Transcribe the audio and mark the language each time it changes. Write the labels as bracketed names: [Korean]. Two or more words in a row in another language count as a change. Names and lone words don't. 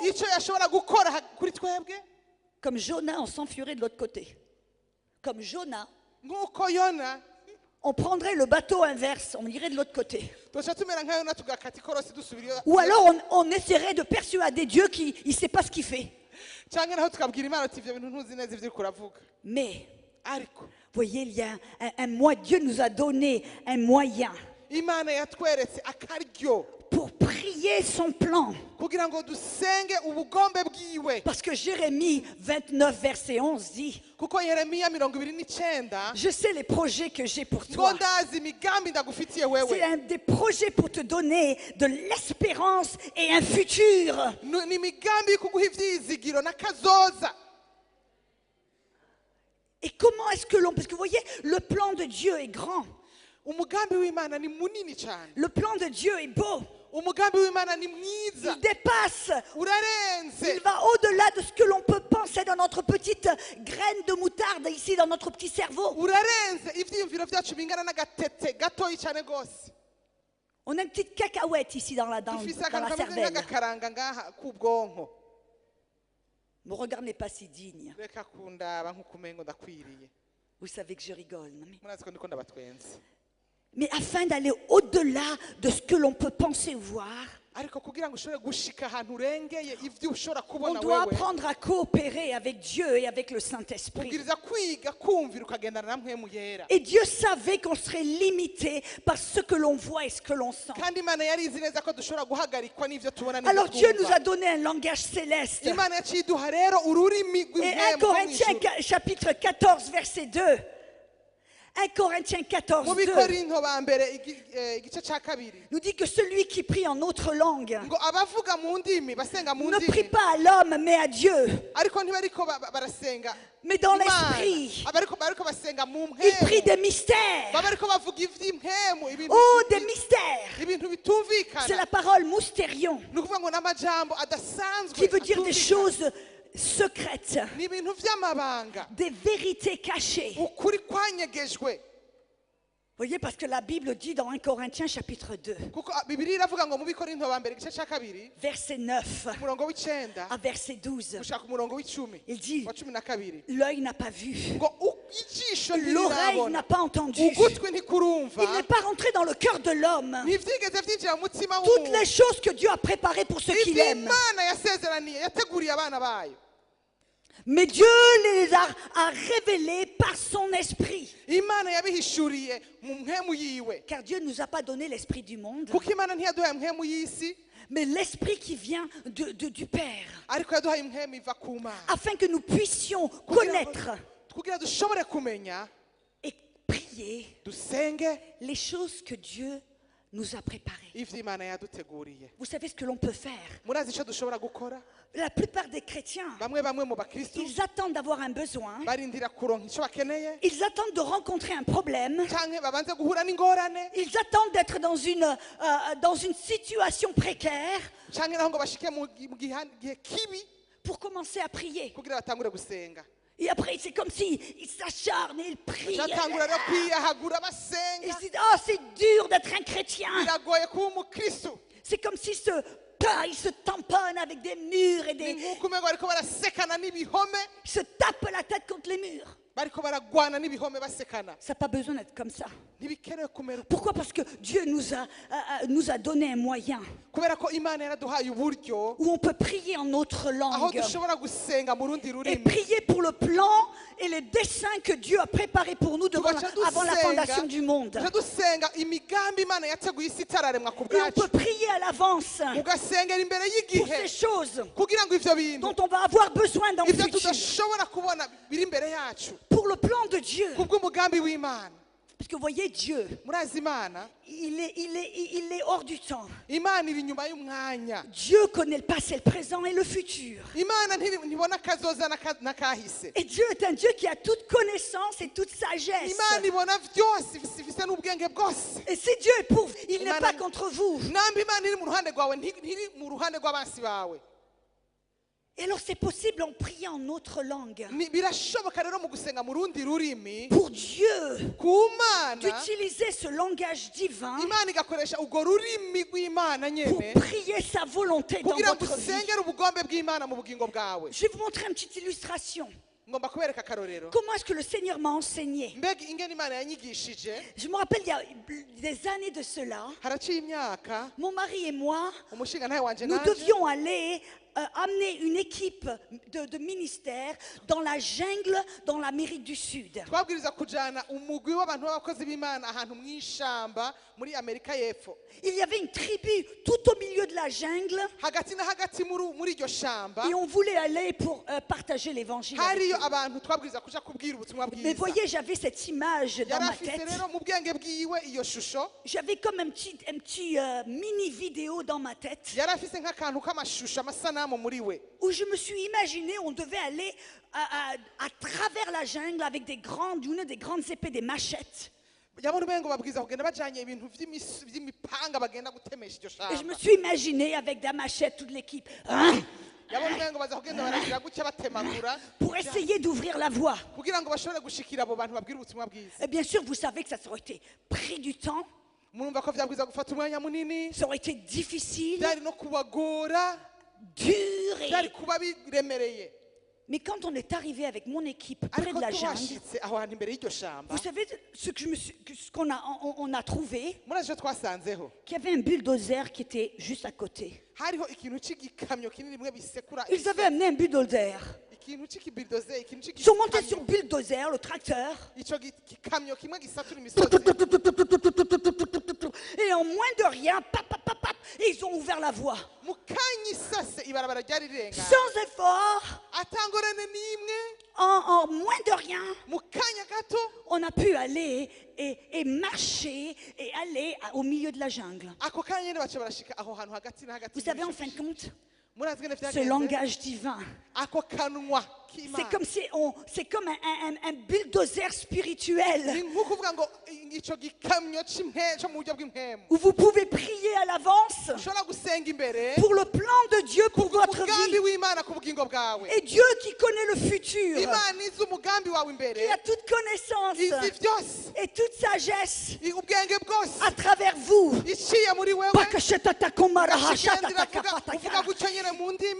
[Rundi] icyo yashobora gukora kuri twebwe, [French] comme Jonas, on s'enfuirait de l'autre côté. Comme Jonas, [Rundi] nk'uko Yona [French] on prendrait le bateau inverse, on irait de l'autre côté. [Rundi] tuca tumera nka Yona tugakata ikorosi dusubira iyo, [French] Ou alors on essaierait de persuader Dieu qu'il ne sait pas ce qu'il fait. [Rundi] cyangwa naho tukabwira imana ati ibyo bintu ntuzi neza ibyo uriko uravuga. [French] Mais, [Rundi] Ariko [French] vous voyez, il y a un moyen, Dieu nous a donné un moyen [Rundi] imana yatweretse akaryo [French] pour prier son plan. [Rundi] kugira ngo dusenge ubugombe bwiwe. [French] Parce que Jérémie 29, verset 11 dit, [Rundi] Kuko Yeremiya 29 [French] je sais les projets que j'ai pour [Rundi] ngo [French] toi. [Rundi] ndazi imigambi ndagufitiye [French] C'est [Rundi] wewe, [French] un des projets pour te donner de l'espérance et un futur. [Rundi] ni imigambi yo kuguha ivyizigiro n'akazoza. [French] Et comment est-ce que l'on... Parce que vous voyez, le plan de Dieu est grand. [Rundi] Umugambi w'Imana ni munini cyane, [French] Le plan de Dieu est beau. [Rundi] umugambi w'Imana ni mwiza, [French] Il dépasse. Il [Rundi] urarenze, [French] va au-delà de ce que l'on peut penser dans notre petite graine de moutarde ici, dans notre petit cerveau. [Rundi] urarenze ivyiyumviro vyacu bingana n'agatete gatoyi cyane gose. [French] On a une petite cacahuète ici dans la [Rundi] Dufise [French] cervelle. [Rundi] akantu kameze nk'agakaranga ngaha k'ubwonko. [French] Ne me regardez pas si digne. [Rundi] Reka kundaba nk'ukumengo ndakwiriye, [French] Vous savez que je rigole. Non, [Rundi] murazi ko ndiko ndabatwenza. [French] mais afin d'aller au-delà de ce que l'on peut penser ou voir, [Rundi] Ariko kugira ngo ushobore gushika ahantu urengeye ivyo ushobora [French] on [Rundi] kubona [French] doit [Rundi] wewe, [French] apprendre à coopérer avec Dieu et avec le Saint-Esprit. [Rundi] ubwiriza kwiga kumvira ukagendana na mpwemu yera. [French] Et Dieu savait qu'on serait limité par ce que l'on voit et ce que l'on sent. [Rundi] Kandi Imana yari izi neza ko dushobora guhagarikwa n'ivyo tubona n'ivyo [French] Alors Dieu nous [Rundi] twumva. [French] a donné un langage céleste. [Rundi] Imana yaciye iduha rero ururimi [French] Et 1 [Rundi] rw'impwemu rwo [French] Corinthiens [Rundi] mw'ijuru. [French] chapitre 14, verset 2. 1 Corinthiens 14, [Rundi] Mu 2 Bikorinto ba mbere igice ca kabiri [French] nous dit que celui qui prie en autre langue [Rundi] ngo abavuga mu ndimi basenga mu [French] ne prie [Rundi] ndimi, [French] pas à l'homme mais à Dieu. [Rundi] ariko ntibariko barasenga [French] Mais dans [Rundi] Imana, [French] l'esprit, [Rundi] bariko basenga mu [French] il prie [Rundi] mpwemu, [French] des mystères. [Rundi] bariko bavuga ivy'impwemu, ibintu [French] Oh, des mystères. [Rundi] ibintu [French] C'est [Rundi] bitumvikana. [French] la parole moustérion [Rundi] Ni ukuvuga ngo n'amajambo adasanzwe [French] qui veut dire des [Rundi] atumvikana. [French] choses secrètes, [Rundi] Ni ibintu vy'amabanga, [French] des vérités cachées. [Rundi] ukuri kwanyegejwe. [French] Voyez, parce que la Bible dit dans 1 Corinthiens chapitre 2, [Rundi] kuko bibiri iravuga ngo mu bikorinto ba mbere igice cya kabiri [French] verset 9 [Rundi] umurongo w'icenda [French] à verset 12, [Rundi] gushaka umurongo w'icumi [French] il dit, [Rundi] wa cumi na kabiri [French] l'œil n'a pas vu, [Rundi] ngo ijisho [French] l'oreille n'a [Rundi] ntirirabona [French] pas entendu, [Rundi] ugutwi ntikurumva [French] il n'est pas rentré dans le cœur de l'homme [Rundi] ntibyigeze byinjira mu mutima [French] toutes les [Rundi] w'umuntu [French] choses que Dieu a préparées pour ceux qui [Rundi] ibyo [French] l'aiment. [Rundi] imana yasezeraniye yateguriye abana bayo [French] Mais Dieu les a révélés par son esprit. [Rundi] imana yabihishuriye mu mpemu yiwe [French] Car Dieu ne nous a pas donné l'esprit du monde, [Rundi] kuko imana ntiyaduhaye mpemu y'isi [French] mais l'esprit qui vient du Père, [Rundi] ariko yaduhaye impemu iva ku mana [French] afin que nous puissions connaître [Rundi] kugira dushobore kumenya [French] et prier [Rundi] dusenge [French] les choses que Dieu nous a préparées. [Rundi] ivyo imana yaduteguriye [French] Vous savez ce que l'on peut faire? [Rundi] murazi ico dushobora gukora [French] La plupart des chrétiens, [Rundi] bamwe mu bakristu [French] ils attendent d'avoir un besoin, [Rundi] barindira kuronka ico bakeneye [French] ils attendent de rencontrer un problème, [Rundi] canke babanze guhura n'ingorane [French] ils attendent d'être dans une situation précaire [Rundi] canke naho ngo bashike mu gihe kibi [French] pour commencer à prier. [Rundi] kugira batangure gusenga [French] Et après, c'est comme s'ils s'acharnent et ils prient. [Rundi] batangura rero kwiyahagura [French] Ils [Rundi] basenga [French] se disent, oh, c'est dur d'être un chrétien. [Rundi] biragoye kuba umukristu [French] C'est comme s'ils ils se tamponnent avec des murs et [Rundi] ni nk'uko umengo bariko barasekana n'ibihome [French] ils se tapent la tête contre les murs. [Rundi] bariko baragwana n'ibihome basekana [French] Ça n'a pas besoin d'être comme ça. ntibikenewe kumera uko Pourquoi? Parce que Dieu nous a donné un moyen [Rundi] kubera ko imana yaraduhaye uburyo [French] où on peut prier en notre [Rundi] aho [French] langue [Rundi] dushobora gusenga mu rundi [French] et [Rundi] rurimi [French] prier pour le plan et les desseins que Dieu a préparés pour nous [Rundi] tugaca [French] avant la fondation du monde. [Rundi] dusenga dusenga imigambi imana yateguye isi itararemwa ku [French] Et on [Rundi] bwacu [French] peut prier à l'avance [Rundi] ugasengera imbere [French] pour [Rundi] y'igihe [French] ces choses [Rundi] kugira ngo ivyo bintu [French] dont on va avoir besoin dans le [Rundi] ivyo [French] futur. [Rundi] tudashobora kubona biri imbere yacu [French] Pour le plan de Dieu. [Rundi] kubw'umugambi w'imana [French] Parce que vous voyez, Dieu, [Rundi] murazi imana [French] il est hors du temps. [Rundi] imana iri inyuma y'umwanya [French] Dieu connaît le passé, le présent et le futur. [Rundi] imana ntibona akazoza n'akahise [French] Et Dieu est un Dieu qui a toute connaissance et toute sagesse. [Rundi] imana ibona vyose ifise n'ubwenge bwose [French] Et si Dieu est pour vous, il n'est [Rundi] Imana- [French] pas contre vous. [Rundi] namba imana iri mu ruhande rwawe ntiri mu ruhande rw'abansi bawe [French] Et alors c'est possible en priant en notre langue. [Rundi] birashoboka rero mu gusenga mu rundi rurimi [French] Pour Dieu, [Rundi] ku mana [French] d'utiliser ce langage divin [Rundi] imana igakoresha urwo rurimi rw'imana [French] pour [Rundi] nyene [French] prier sa volonté dans [Rundi] kugira ngo [French] votre vie. [Rundi] usengere ubugombe bw'imana mu bugingo bwawe [French] Je vais vous montrer une petite illustration. [Rundi] ngomba kubereka akarorero [French] Comment est-ce que le Seigneur m'a enseigné? [Rundi] mbega ingene imana yanyigishije [French] Je me rappelle, il y a des années de cela, [Rundi] haraciye imyaka [French] mon mari et moi, [Rundi] umushinga ntawe wanje [French] nous [Rundi] nanje [French] devions aller amener une équipe de ministère dans la jungle, dans l'Amérique du Sud. [Rundi] twabwiriza kujana umugwi w'abantu b'abakozi b'imana ahantu mw'ishamba muri amerika y'epfo [French] Il y avait une tribu tout au milieu de la jungle [Rundi] hagati na hagati muri iryo shamba [French] et on voulait aller pour partager l'évangile. avec [Rundi] hariyo [French] eux. [Rundi] abantu twabwiriza kuja kubwira ubutumwa [French] Mais [Rundi] bwiza [French] voyez, j'avais cette image dans [Rundi] yari [French] ma [Rundi] afise [French] tête. [Rundi] rero mu bwenge bwiwe iyo shusho [French] J'avais comme un petit mini vidéo dans ma tête [Rundi] yari afise nk'akantu k'amashusho amasanamu muri we [French] où je me suis imaginé on devait aller à travers la jungle avec des grandes épées, des machettes. [Rundi] yabona umengo babwiza kugenda bajanye ibintu vy'imipanga bagenda gutemesha iryo [French] Et je me [Rundi] shamba [French] suis imaginé avec des machettes toute l'équipe hein, [Rundi] yabona umengo baza kugenda baragira gutya batemagura [French] pour essayer d'ouvrir la voie. [Rundi] kugira ngo bashobore gushikira abo bantu babwira ubutumwa bwiza [French] Et bien sûr, vous savez que ça aurait été pris du temps, [Rundi] murumva ko vyabwiza gufata umwanya munini [French] ça aurait été difficile, [Rundi] byari no kubagora [French] dur. [Rundi] byari kuba biremereye [French] Mais quand on est arrivé avec mon équipe près [Rundi] ariko [French] de la jungle, [Rundi] tubashitse aho hantu imbere y'iryo shamba [French] vous savez ce qu'on a trouvé, [Rundi] murazi ico twasanzeho [French] qu'il y avait un bulldozer qui était juste à côté. [Rundi] hariho ikintu c'igikamyo kinini bimwe bisekura [French] Ils avaient amené un bulldozer. [Rundi] ikintu c'ikibildoze ikintu [French] Ils sont montés sur [Rundi] c'igikamyo [French] bulldozer, le tracteur, [Rundi] ico gikamyo kimwe gisatura imisozi [French] et en moins de rien, et ils ont ouvert la voie. [Rundi] mu kanya isase ibarabara ryari rirenga [French] Sans effort, [Rundi] atangorane n'imwe [French] en moins de rien, [Rundi] mu kanya gato [French] on a pu aller et marcher et aller au milieu de la jungle. [Rundi] ako kanya nyene baca barashika aho hantu hagati na hagati [French] Vous savez, en fin de compte, [Rundi] murazi ngene [French] ce [Rundi] vyagenze [French] langage divin [Rundi] ako kanwa [French] C'est [Rundi] k'Imana [French] comme si c'est comme un bulldozer spirituel [Rundi] ni nk'ukuvuga ngo ico gikamyo cyo mu buryo bw'impemu [French] où vous pouvez prier à l'avance [Rundi] ushobora gusenga imbere [French] pour le plan de Dieu pour votre [Rundi] umugambi [French] vie. [Rundi] w'Imana ku bugingo bwawe [French] Et Dieu qui connaît le futur, [Rundi] Imana izi umugambi wawe [French] qui [Rundi] imbere [French] a toute connaissance [Rundi] izi byose [French] et toute sagesse [Rundi] ubwenge bwose [French] à travers vous. [Rundi] iciye muri wewe uvuga gutyo nyine mu ndimi